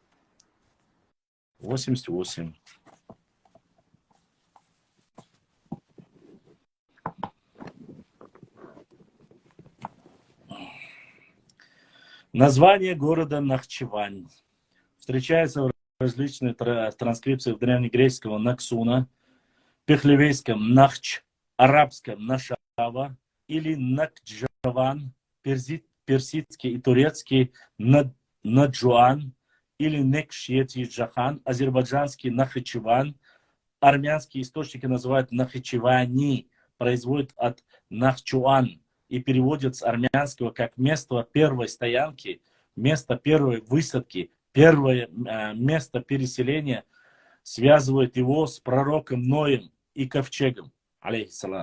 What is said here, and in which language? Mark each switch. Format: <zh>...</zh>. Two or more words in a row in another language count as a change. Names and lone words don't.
<ru>88. Название города Нахчевань встречается в различных транскрипциях древнегреческого Наксуна, пехлевейском Нахч, арабском Нашава или Накджаван, персидский и турецкий Наджуан или Некшети Джахан, азербайджанский Нахичеван, армянские источники называют Нахичевани, производят от Нахчуан и переводят с армянского как место первой стоянки, место первой высадки, первое место переселения, связывает его с пророком Ноем и ковчегом, алейхиссалам.</ru>